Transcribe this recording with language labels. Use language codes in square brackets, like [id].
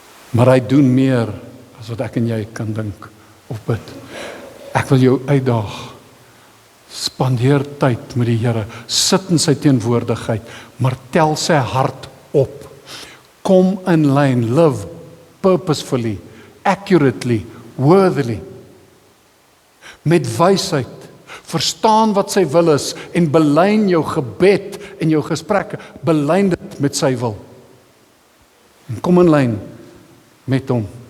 [af] Maar hy doen meer as wat ek en jy kan dink of bid. Ek wil jou uitdaag. Spandeer tyd met die Here, sit in sy teenwoordigheid, maar tel sy hart op. Kom in lyn, [en] live purposefully, accurately, worthily. [af] Met wysheid, verstaan wat sy wil is, en belyn jou gebed en jou gesprekke, belyn dit met sy wil. En kom in lyn met hom.